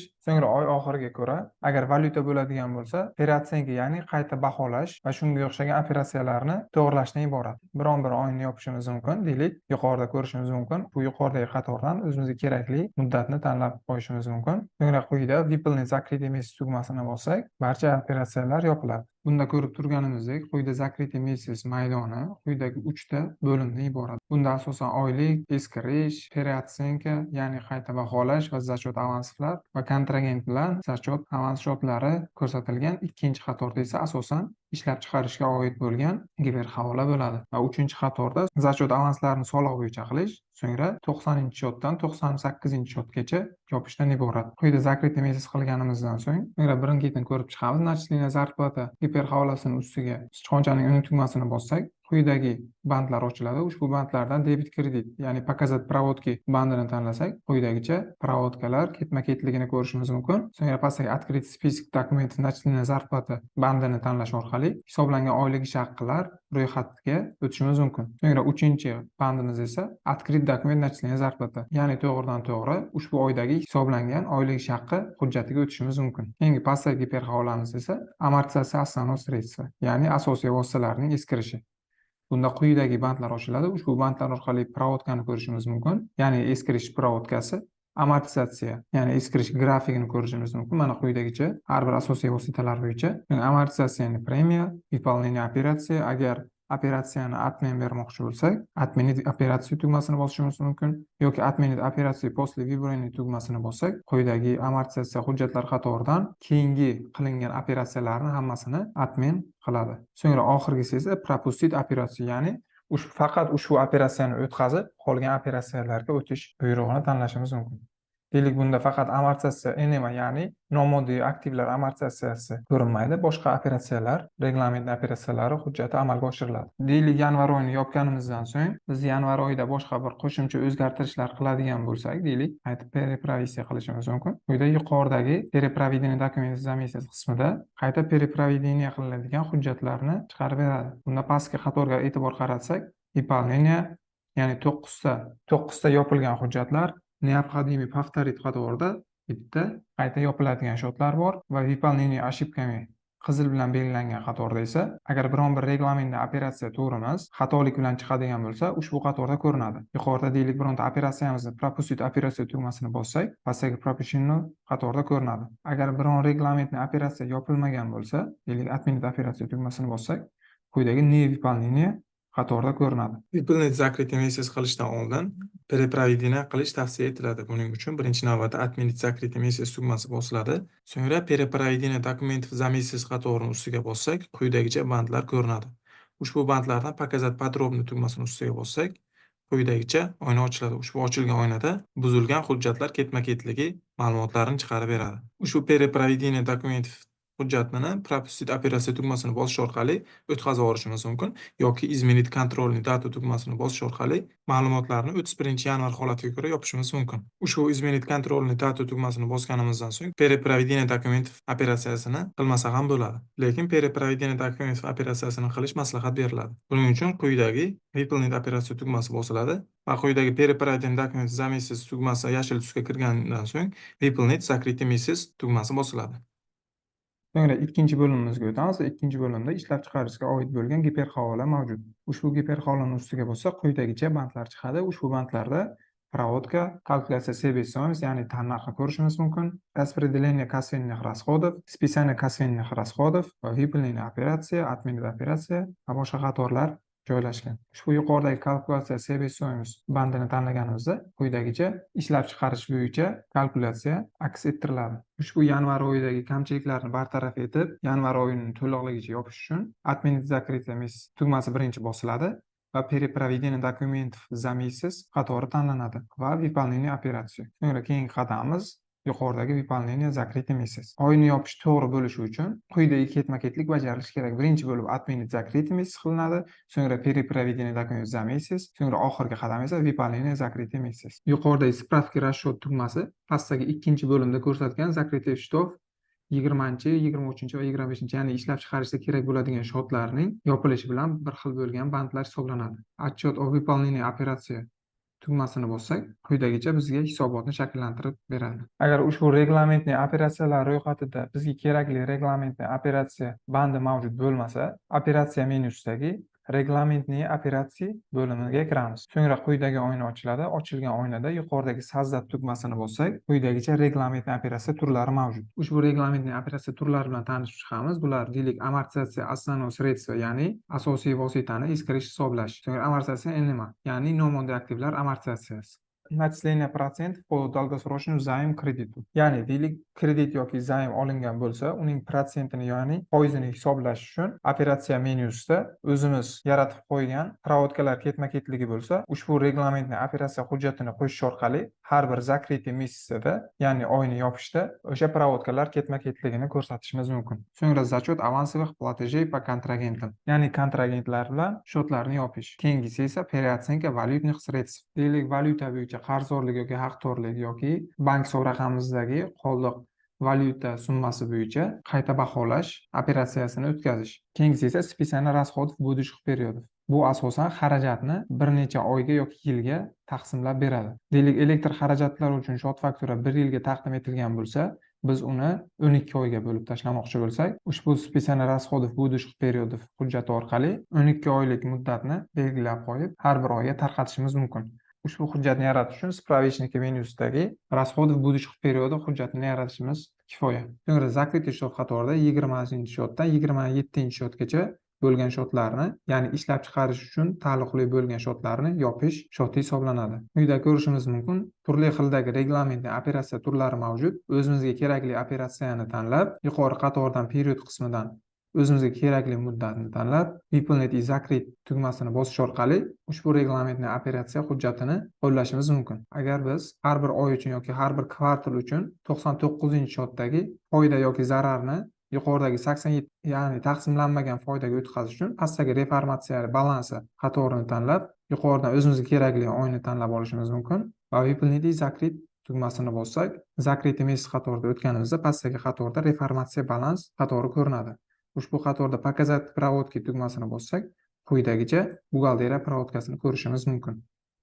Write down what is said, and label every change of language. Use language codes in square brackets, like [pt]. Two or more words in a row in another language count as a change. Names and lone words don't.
[uz] So'ngra oy oxiriga ko'ra, agar valyuta bo'ladigan bo'lsa, operatsionga, ya'ni qayta baholash va shunga o'xshagan operatsiyalarni to'g'rilashdan iborat. Biron bir oyni yopishimiz mumkin, deylik, yuqorida ko'rishimiz mumkin. Bu yuqoridagi qatordan o'zimizga kerakli muddatni tanlab qo'yishimiz mumkin. So'ngra quyida [ru] Выполнить закрытый месяц [uz] tugmasini bossak, barcha operatsiyalar yopiladi. Bunda ko'rib turganimizdek, quyida [ru] Закрытый месяц [uz] maydoni quyidagi 3 ta bo'limdan iborat. Bunda asosan oylik, eskirish, operatsionka, ya'ni qayta baholash va zachot avanslar va kontragent bilan zachot avans shotlari ko'rsatilgan. Ikkinchi qatorda esa asosan ishlab chiqarishga oid bo'lgan giperhavola bo'ladi. Va uchinchi qatorda zachot avanslarini soliq bo'yicha qilish, so'ngra 90-shotdan 98-shotgacha yopishdan iborat. Quyida [ru] Закрытый месяц [uz] qilganimizdan so'ng, so'ngra birin-ketin ko'rib chiqamiz. [ru] Начисление зарплаты [uz] giperhavolasining ustiga sichqonchaning uning tugmasini bossak, quyidagi bandlar ochiladi. Ushbu bandlardan debit kredit, ya'ni [ru] показать проводки [uz] bandini tanlasak, quyidagicha provodkalar ketma-ketligini ko'rishimiz mumkin. So'ngra pastdagi [ru] открыть список документов начисления зарплаты [uz] bandini tanlash orqali hisoblangan oylik ish haqqilar ro'yxatiga o'tishimiz mumkin. So'ngra 3-bandimiz esa [ru] открыть документ начисления зарплаты, [uz] ya'ni to'g'ridan-to'g'ri ushbu oydagi hisoblangan oylik ish haqqi hujjatiga o'tishimiz mumkin. Keyingi pastdagi giperhavolamiz esa amortizatsiya [ru] основных средств, [uz] ya'ni asosiy vositalarning eskirishi. Bunda quyidagi bandlar ochiladi. Ushbu bandlar orqali provodkani ko'rishimiz mumkin. Ya'ni eskirish provodkasi, amortizatsiya, ya'ni eskirish grafikini ko'rishimiz mumkin. Mana quyidagicha har bir asosiy vositalar bo'yicha. Amortizatsiyani premiya, выполнение operatsiya, agar operatsiyani admin bermoqchi bo'lsak, отменить operatsiya tugmasini bosishimiz mumkin yoki отменить operatsiya [ru] после выбрания [uz] tugmasini bossak, quyidagi amortizatsiya hujjatlar qatoridan keyingi qilingan operatsiyalarni hammasini admin qiladi. So'ngra oxirgisi esa пропустить operatsiya, ya'ni faqat ushbu operatsiyani o'tkazib, qolgan operatsiyalarga o'tish buyrug'ini tanlashimiz mumkin. Deylik, bunda faqat amortizatsiya NMA, ya'ni nomoddiy aktivlar amortizatsiyasi ko'rinmaydi. Boshqa operatsiyalar, reglament operatsiyalari hujjati amalga oshiriladi. Deylik, yanvar oyini yopganimizdan so'ng biz yanvar oyida boshqa bir qo'shimcha o'zgartirishlar qiladigan bo'lsak, deylik, qaytib переправить qilishimiz mumkin. Quyida yuqoridagi [ru] переправление документов за месяц [uz] qismida qayta переправление qilinadigan hujjatlarni chiqarib beradi. Bunda pastki qatorga e'tibor qaratsak, выполнение, ya'ni 9 ta yopilgan hujjatlar, [ru] необходимо повторить [uz] qatorida bitta qayta yopiladigan shotlar bor va [ru] выполнение ошибками [uz] qizil bilan belgilangan qatorda esa agar biron bir reglamentda operatsiya to'g'ri emas, xatolik bilan chiqadigan bo'lsa, ushbu qatorda ko'rinadi. Yuqorida deylik, bironta operatsiyamizni пропустить operatsiya tugmasini bossak, pastdagi пропущено qatorda ko'rinadi. Agar biron reglamentning operatsiya yopilmagan bo'lsa, deylik, отменить operatsiya tugmasini bossak, quyidagi [ru] не выполнение [uz] qatorda ko'rinadi. [ru] Выполнить закрытый месяц [uz] qilishdan oldin переправление qilish tavsiya etiladi. Buning uchun birinchi navbatda [ru] отменить закрытый месяц [uz] tugmasi bosiladi. So'ngra [ru] переправление документов за месяц [uz] qatorining ustiga bossak, quyidagicha bandlar ko'rinadi. Ushbu bandlardan [ru] показать подробный [uz] tugmasini ustiga bossak, quyidagicha oyna ochiladi. Ushbu ochilgan oynada buzilgan hujjatlar ketma-ketligi ma'lumotlarini chiqarib beradi. Ushbu [ru] переправление документов [uz] hujjatni пропустить operatsiya tugmasini bosish orqali o'tkazib yuborishimiz mumkin yoki [ru] изменить контрольный data [uz] tugmasini bosish orqali ma'lumotlarni 31-yanvar holatiga ko'ra yopishimiz mumkin. Ushbu [ru] изменить контрольный data [uz] tugmasini bosganimizdan so'ng [ru] переправление документов [uz] operatsiyasini qilmasa ham bo'ladi. Lekin [ru] переправление документов [uz] operatsiyasini qilish maslahat beriladi. Buning uchun quyidagi выполнить operatsiya tugmasi bosiladi va quyidagi [ru] переправление документов за месяц [uz] tugmasi yashil tusga kirgandan so'ng [ru] выполнить закрытый месяц [uz] tugmasi bosiladi. So'ngra ikkinchi bo'limimizga o'tamiz. Ikkinchi bo'limda ishlab chiqarishga oid bo'lgan giperhavola mavjud. Ushbu giperhavolani ustiga bossak, quyidagicha bandlar chiqadi. Ushbu bandlarda проводка, kalkulyatsiya себестоимость, ya'ni tannarxni ko'rishimiz mumkin, [ru] распределение косвенных расходов, списание косвенных расходов [uz] va выполнение operatsiya, отменить operatsiya va boshqa qatorlar joylashgan. Ushbu yuqoridagi kalkulyatsiya себестоимость bandini tanlaganimizda quyidagicha ishlab chiqarish bo'yicha kalkulyatsiya aks ettiriladi. Ushbu yanvar oyidagi kamchiliklarni bartaraf etib, yanvar oyining to'liqligicha yopish uchun [ru] отменить закрытый месяц [uz] tugmasi birinchi bosiladi va [ru] переправление документов за месяц [uz] qatori tanlanadi va выполнение operatsiya. So'ngra keyingi qadamimiz yuqoridagi [ru] выполнение закрытый месяц. [uz] Oyni yopish to'g'ri bo'lishi uchun quyidagi ketma-ketlik bajarilishi kerak. Birinchi bo'lib [ru] отменить закрытый месяц [uz] qilinadi, so'ngra [ru] перепроведение документов за месяц, [uz] so'ngra oxirgi qadam esa [ru] выполнение закрытый месяц. [uz] Yuqoridagi [ru] справки расчет [uz] tugmasi pastdagi ikkinchi bo'limda ko'rsatilgan [ru] закрытый счетов [uz] 20-chi, 23-chi va 25-chi, ya'ni ishlab chiqarishda kerak bo'ladigan shotlarning yopilishi bilan bir xil bo'lgan bandlar hisoblanadi. [ru] Отчет о выполнении операции [uz] tugmasini bossak, quyidagicha bizga hisobotni shakllantirib beradi. Agar ushbu reglamentning operatsiyalar ro'yxatida bizga kerakli reglamentning operatsiya bandi mavjud bo'lmasa, operatsiya menyusidagi reglamentning operatsiya bo'limiga kiramiz. So'ngra quyidagi oyna ochiladi. Ochilgan oynada yuqoridagi sozdat tugmasini bossak, quyidagicha reglamentning operatsiya turlari mavjud. Ushbu reglamentning operatsiya turlari bilan tanishib chiqamiz. Bular deylik amortizatsiya [ru] основного средства, [uz] ya'ni asosiy vositani eskirish hisoblash. So'ngra amortizatsiya NMA, ya'ni nomondiy aktivlar amortizatsiyasi. [ru] Начисление процентов по долгосрочному займу кредиту. [uz] Ya'ni deylik kredit yoki zaym olingan bo'lsa, uning protsentini, ya'ni foizini hisoblash uchun operatsiya menyusida o'zimiz yaratib qo'ygan provodkalar ketma-ketligi bo'lsa, ushbu reglamentning operatsiya hujjatini qo'shish orqali har bir [ru] закрытый месяцda, [uz] ya'ni oyni yopishda o'sha provodkalar ketma-ketligini ko'rsatishimiz mumkin. [ru] So'ngra зачет авансовых платежей по контрагентам, [uz] ya'ni kontragentlar bilan shotlarni yopish. Keyingisi esa [ru] переоценка валютных средств. [uz] Deylik valyuta bo'yicha qarzdorlik yoki haqdorlik yoki bank hisob raqamimizdagi qoldiq valyuta summasi bo'yicha qayta baholash operatsiyasini o'tkazish. Keyingisi esa [ru] списание расходов будущих периодов. [uz] Bu asosan xarajatni bir necha oyga yoki yilga taqsimlab beradi. Deylik elektr xarajatlari uchun shot faktura 1 yilga taqdim etilgan bo'lsa, biz uni 12 oyga bo'lib tashlamoqchi bo'lsak, ushbu [ru] списание расходов будущих периодов [uz] hujjati orqali 12 oylik muddatni belgilab qo'yib, har bir oyga tarqatishimiz mumkin. Ushbu hujjatni yaratish uchun справочники menyusidagi [ru] расходов будущих периодов [uz] hujjatini yaratishimiz kifoya. So'ngra [ru] закрытый счет [uz] qatorida 20-shotdan 27-shotgacha bo'lgan shotlarni, ya'ni ishlab chiqarish uchun taalluqli bo'lgan shotlarni yopish shoti hisoblanadi. Quyida ko'rishimiz mumkin, turli xildagi reglamentning operatsiya turlari mavjud. O'zimizga kerakli operatsiyani tanlab, yuqori qatordan period qismidan o'zimizga kerakli muddatni tanlab, [ru] выполнить и закрыть [uz] tugmasini bosish orqali ushbu reglamentning operatsiya hujjatini qo'llashimiz mumkin. Agar biz har bir oy uchun yoki har bir kvartal uchun 99-shotdagi foyda yoki zararni yuqoridagi 87, ya'ni taqsimlanmagan foydaga o'tkazish uchun pastdagi reformatsiya balansi qatorini tanlab, yuqoridan o'zimizga kerakli oyni tanlab olishimiz mumkin va [ru] выполнить и закрыть [uz] tugmasini bossak, [ru] закрытый месяц [uz] qatorida o'tganimizda pastdagi qatorda reformatsiya balans qatori ko'rinadi. Ushbu qatorda [ru] показать проводки [uz] tugmasini bossak, quyidagicha buxgalteriya provodkasini ko'rishimiz mumkin.